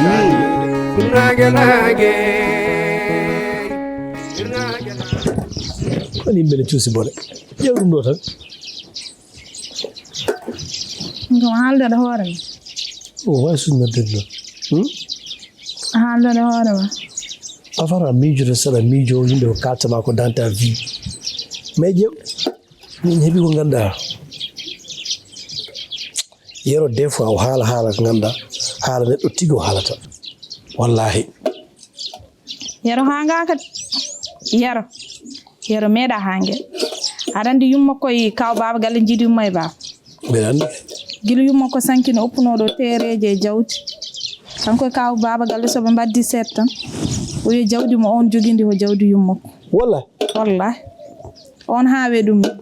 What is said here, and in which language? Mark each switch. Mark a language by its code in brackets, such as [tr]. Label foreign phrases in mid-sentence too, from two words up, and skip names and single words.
[ff] woni yimɓe ne cuusi bone ƴeew ɗum ɗo tan ngam haaldade hoore ma o wawi susnodede noon haaldade hoore ma afara miijoto saɗa miijo yimɓe ko kaltama ko [fr] dans ta vie mais [ff] ƴeew min heeɓi ko ganduɗa yero [fr] des fois [ff] o haala ko ganduɗa haala neɗɗo tigi o haalata wallahi yero hangaka yero meeɗa hangue aɗa andi yumma koye kaw baba galle jiiɗi yumma e baba mbeɗa andi guila yumma ko sankino oppunoɗo tereje e jawdi kanko e kaw baba galle soɓe mbaddi seeɗa tan o wi jawdi mo on joguindi ko jawdi yummako wallahi on haawe ɗum